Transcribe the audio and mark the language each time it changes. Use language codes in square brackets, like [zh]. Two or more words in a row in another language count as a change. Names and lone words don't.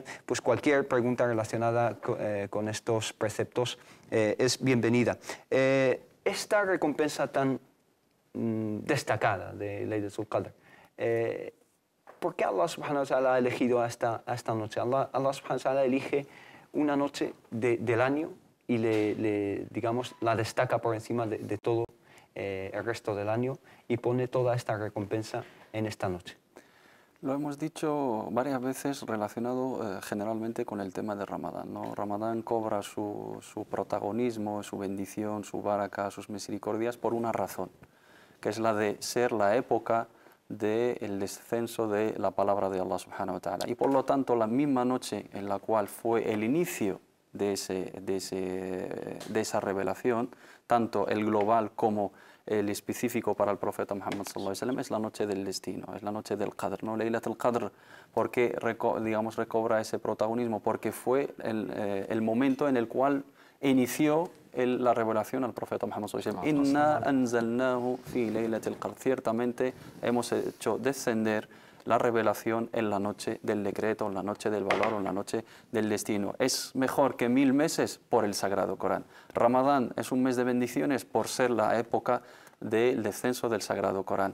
[es] Pues cualquier pregunta relacionada con estos preceptos es bienvenida. Esta recompensa tan destacada de [ar] ليلة القدر, [es] ¿por qué [ar] الله سبحانه وتعالى [es] ha elegido esta noche? [ar] الله سبحانه وتعالى [es] elige una noche del año y digamos, la destaca por encima de todo el resto del año y pone toda esta recompensa en esta noche. Lo hemos dicho varias veces relacionado generalmente con el tema de Ramadán, ¿no? Ramadán cobra su protagonismo, su bendición, su baraka, sus misericordias por una razón, que es la de ser la época del descenso de la palabra de [ar] الله سبحانه وتعالى. [es] Y por lo tanto, la misma noche en la cual fue el inicio de esa revelación, tanto el global como el específico para el profeta Muhammad [ar] صلى الله عليه وسلم, [es] es la noche del destino, es la noche del Qadr, ¿no? [ar] ليلة القدر, [es] porque digamos, recobra ese protagonismo, porque fue el momento en el cual inició la revelación al profeta Muhammad [ar] صلى الله عليه وسلم. إنا أنزلناه في ليلة القدر. [es] Ciertamente hemos hecho descender la revelación en la noche del decreto, en la noche del valor, en la noche del destino. Es mejor que 1000 meses por el Sagrado Corán. Ramadán es un mes de bendiciones por ser la época del descenso del Sagrado Corán.